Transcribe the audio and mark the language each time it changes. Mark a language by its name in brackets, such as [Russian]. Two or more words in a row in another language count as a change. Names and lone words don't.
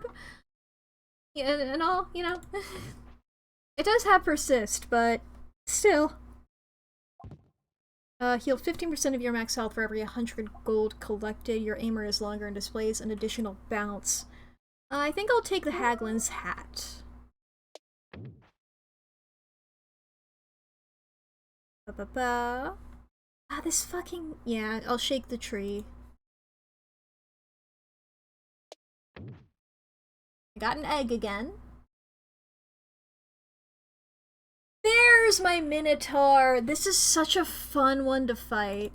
[English] Yeah, and all, you know. It does have persist, but still. Heal 15% of your max health for every 100 gold collected. Your aimer is longer and displays an additional bounce. I think I'll take the Haglin's hat. Ba-ba-ba. Ah, this fucking... Yeah, I'll shake the tree. I got an egg again. There's my Minotaur! This is such a fun one to fight.